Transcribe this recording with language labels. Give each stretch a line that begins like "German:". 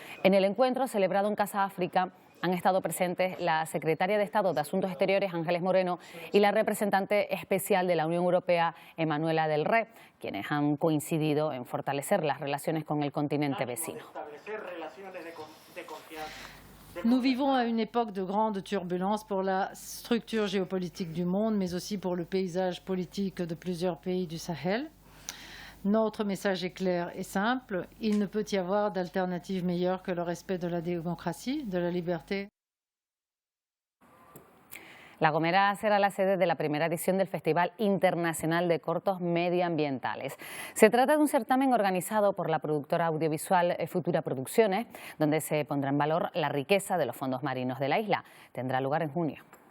Spanish: En el encuentro celebrado en Casa África han estado presentes la secretaria de Estado de Asuntos Exteriores, Ángeles Moreno, y la representante especial de la Unión Europea, Emanuela del Rey, quienes han coincidido en fortalecer las relaciones con el continente vecino.
French: Nous vivons à une époque de grande turbulence pour la structure géopolitique du monde, mais aussi pour le paysage politique de plusieurs pays du Sahel. Notre message est clair et simple, il ne peut y avoir d'alternative meilleure que le respect de la démocratie, de la liberté.
Spanish: La Gomera será la sede de la primera edición del Festival Internacional de Cortos Medioambientales. Se trata de un certamen organizado por la productora audiovisual Futura Producciones, donde se pondrá en valor la riqueza de los fondos marinos de la isla. Tendrá lugar en junio.